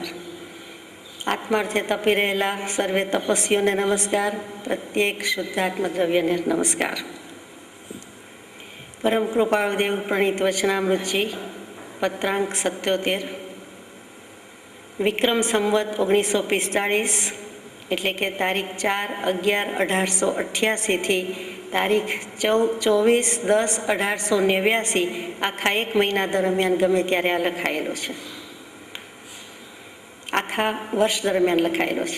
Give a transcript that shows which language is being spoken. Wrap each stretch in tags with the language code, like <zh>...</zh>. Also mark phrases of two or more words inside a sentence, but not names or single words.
<gu>આત્માર્થે તપી રહેલા સર્વે તપસ્વીઓને નમસ્કાર, પ્રત્યેક શુદ્ધ આત્મદ્રવ્યને નમસ્કાર। પરમ કૃપાળુદેવ પ્રણીત વચનામૃતજી પત્રાંક 77 વિક્રમ સંવત 1945 એટલે કે તારીખ 4/11/1888 થી તારીખ 24/10/1889 આખા એક મહિના દરમિયાન ગમે ત્યારે આ લખાયેલો છે, આખા વર્ષ દરમિયાન લખાયેલો છે।</gu>